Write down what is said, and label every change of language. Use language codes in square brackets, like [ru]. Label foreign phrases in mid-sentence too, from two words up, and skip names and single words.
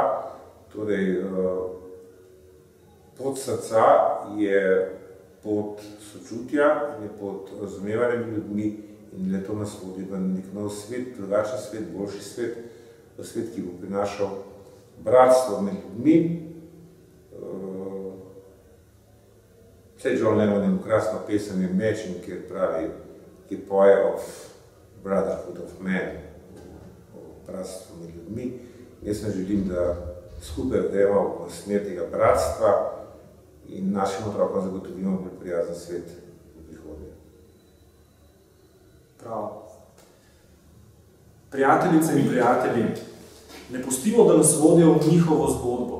[sl] Torej, pot srca je pot sočutja in je pot razumevanja med ljudmi in le to nas vodi v nek nov svet, drugačen svet, boljši svet, v svet, ki bo prinašal bratstvo med ljudmi. Vse John Lennon ima krasno pesem Imagine, kjer pravi, ki poje [en] of brotherhood of man, [sl] o bratstvu med ljudmi. Jaz ne želim, da skupaj gremo v smer tega bratstva in našim otrokom zagotovimo bolj prijazen svet v prihodnje. Prav. Prijateljice in prijatelji, ne pustimo, da nas vodijo v njihovo zgodbo.